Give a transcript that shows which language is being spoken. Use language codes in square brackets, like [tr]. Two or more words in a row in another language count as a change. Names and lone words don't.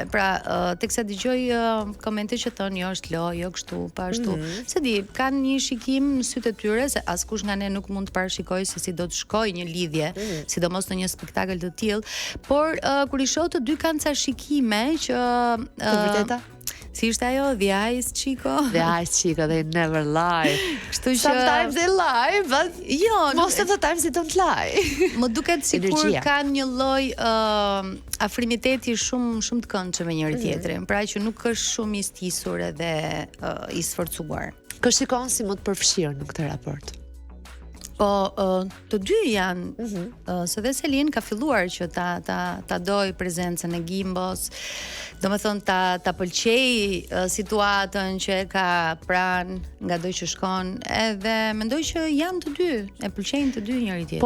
[sq] Pra, teksa dëgjoj komente që thonë jo është lojë, jo kështu, pa ashtu. Se di, kanë një shikim në sytë e tyre se askush nga ne nuk mund të parashikojë se si do të shkojë një lidhje, sidomos në një spektakël të tillë, por kur i shoh të dy kanë ca shikime që Të vërteta? si ishte ajo, [en] The Ice Chico? The Ice Chico, they never lie. [sq] Kështu që [en] Sometimes they lie, but [sq] jo, [en] most of the times they don't lie. [sq] më duket sikur Energjia. kanë një lloj afrimiteti shumë të këndshëm me njëri tjetrin, pra që nuk është shumë i stisur edhe i sforcuar. Kë shikon si më të përfshirë në këtë raport? Po të dy janë, se dhe Selin ka filluar që ta doj prezencën e Gimbos, do me thonë ta pëlqej situatën që e ka pranë nga do që shkon, edhe mendoj që janë të dy, e pëlqejnë të dy njëri tjetrin.